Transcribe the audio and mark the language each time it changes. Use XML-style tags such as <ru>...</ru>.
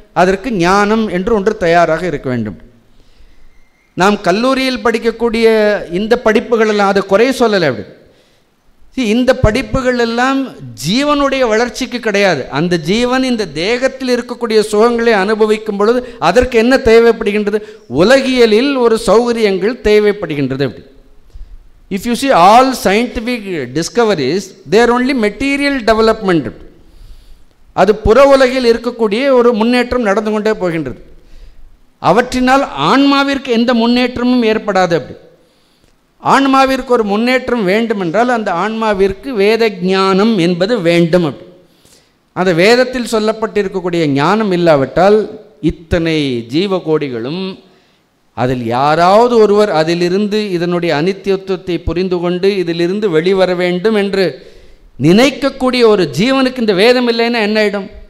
<ta>அதற்கு ஞானம் என்று ஒன்று தயாராக இருக்க வேண்டும். நாம் கல்லூரியில் படிக்கக்கூடிய இந்த படிப்புகள் எல்லாம், அது குறை சொல்லலை. அப்படி இந்த படிப்புகள் எல்லாம் ஜீவனுடைய வளர்ச்சிக்கு கிடையாது. அந்த ஜீவன் இந்த தேகத்தில் இருக்கக்கூடிய சுகங்களை அனுபவிக்கும் பொழுது அதற்கு என்ன தேவைப்படுகின்றது? உலகியலில் ஒரு சௌகரியங்கள் தேவைப்படுகின்றது.</ta> <en>அப்படி if you see all scientific discoveries, they are only material development.</en> <ta>அது புற உலகில் இருக்கக்கூடிய ஒரு முன்னேற்றம் நடந்து கொண்டே போகின்றது. அவற்றினால் ஆன்மாவிற்கு எந்த முன்னேற்றமும் ஏற்படாது. அப்படி ஆன்மாவிற்கு ஒரு முன்னேற்றம் வேண்டுமென்றால் அந்த ஆன்மாவிற்கு வேத ஞானம் என்பது வேண்டும். அப்படி அந்த வேதத்தில் சொல்லப்பட்டிருக்கக்கூடிய ஞானம் இல்லாவிட்டால் இத்தனை ஜீவகோடிகளும் அதில் யாராவது ஒருவர் அதிலிருந்து இதனுடைய அனித்தியத்துவத்தை புரிந்து கொண்டு இதிலிருந்து வெளிவர வேண்டும் என்று நினைக்கக்கூடிய ஒரு ஜீவனுக்கு இந்த வேதம் இல்லைன்னா என்ன ஆகிடும்?</ta>